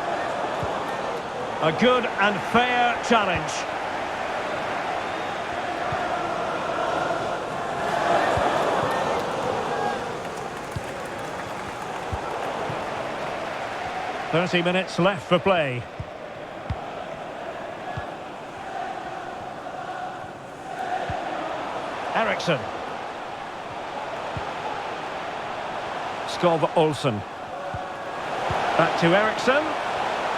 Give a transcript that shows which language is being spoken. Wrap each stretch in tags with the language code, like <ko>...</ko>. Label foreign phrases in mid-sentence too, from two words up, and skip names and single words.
<en>A good and fair challenge. .30 minutes left for play. Eriksson. Skov Olsen. Back to Eriksson.</en>